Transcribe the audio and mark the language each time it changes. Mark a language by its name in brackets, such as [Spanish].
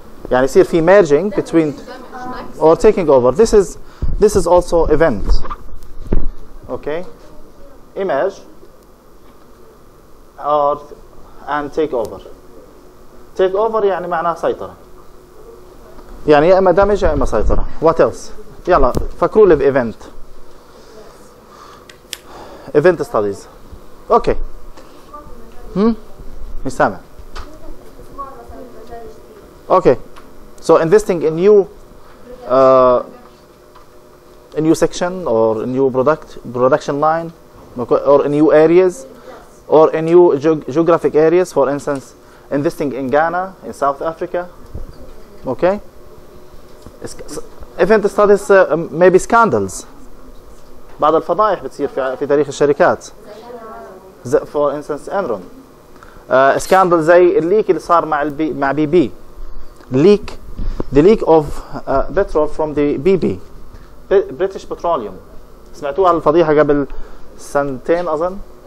[Arabic] يعني يصير في [English] merging between or taking over. This is also event. Okay, image or and take over. [Arabic] Take over يعني معناه سيطرة. يعني يا إما دمج يا إما سيطرة. [English] What else? [Arabic] يلا فكروا لي بإيفنت. [English] Event studies. Okay. [Arabic] مش سامع. [English] Okay. So investing in new section or a new production line or in new areas or in new geographic areas. For instance, investing in Ghana, in South Africa. Okay. Event studies maybe scandals. [Arabic] بعض الفضائح بتصير في تاريخ الشركات. [English] For instance, Enron. [Arabic] Scandal زي الليك اللي صار مع BP. [English] The leak of petrol from the BP. British Petroleum. [Arabic] سمعتوها الفضيحة قبل سنتين أظن.